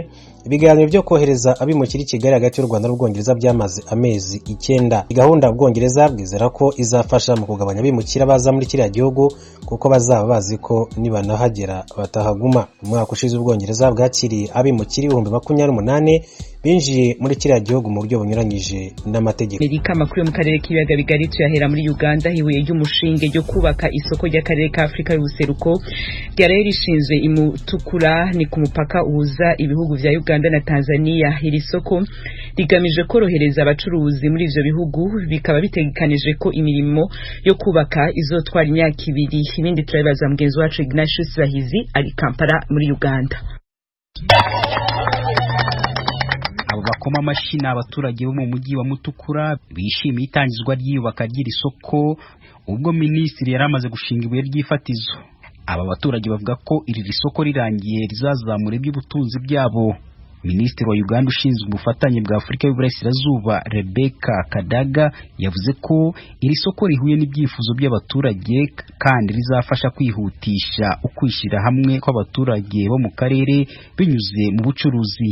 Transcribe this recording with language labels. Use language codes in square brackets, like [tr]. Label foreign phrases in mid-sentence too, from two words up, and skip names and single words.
[rw] Ibiganiro byo kohereza abimukira i Kigali hagati y'u Rwanda n'Ubwongereza byamaze amezi 9. Gahunda Ubwongereza bwizera ko izafasha mu kugabanya abimukira baza muri kiriya gihugu kuko bazaba bazi ko nibanahagera batahaguma. Umwaka ushize Ubwongereza bwakiriye abimukira 28,000 binjiye muri kiriya gihugu mu buryo bunyuranyije n'amategeko. [rn] Amerika makuru mu karere k'ibiyaga bigari tuyahera muri Uganda. Hibuye ry'umushinge ryo kubaka isoko ry'akarere ka Afrika y'ubuseruko ryari rishinzwe imutukura ni ku mupaka uhuza ibihugu vya Uganda na Tanzania. Iri soko rigamije korohereza abacuruzi muri ivyo bihugu, bikaba bitegekanije ko imirimo yo kubaka izotwara imyaka 2. Ibindi turabibaza mugenzi wacu Ignatius Bahizi ari Kampala muri Uganda. [rw] Bakoma amashina abaturage bo mu mujyi wa Mutukura bishimiye itangizwa ry'iyubaka ry'iri soko ubwo minisitiri yaramaze gushinga ibuye ry'ifatizo. Aba baturage bavuga ko iri soko rirangiye rizazamura iby'ubutunzi byabo. Minisitiri wa Uganda ushinzwe ubufatanye bwa Afurika y'Uburasirazuba Rebecca Kadaga yavuze ko iri soko rihuye n'ibyifuzo by'abaturage kandi rizafasha kwihutisha ukwishyira hamwe kw'abaturage bo mu karere binyuze mu bucuruzi.